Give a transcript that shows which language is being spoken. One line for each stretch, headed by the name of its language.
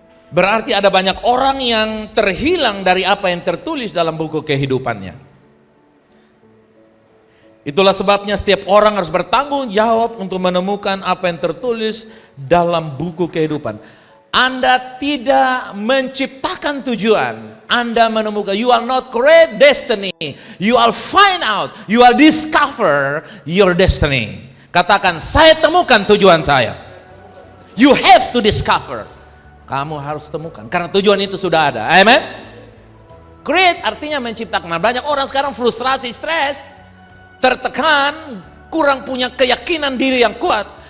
Indonesian: Berarti ada banyak orang yang terhilang dari apa yang tertulis dalam buku kehidupannya. Itulah sebabnya setiap orang harus bertanggung jawab untuk menemukan apa yang tertulis dalam buku kehidupan. Anda tidak menciptakan tujuan, Anda menemukan.
English: You will not create destiny, you will find out, you will discover your destiny.
Indonesian: Katakan, saya temukan tujuan saya.
English: You have to discover.
Indonesian: Kamu harus temukan, karena tujuan itu sudah ada. Amen. Create artinya menciptakan. Banyak orang sekarang frustrasi, stres, tertekan, kurang punya keyakinan diri yang kuat.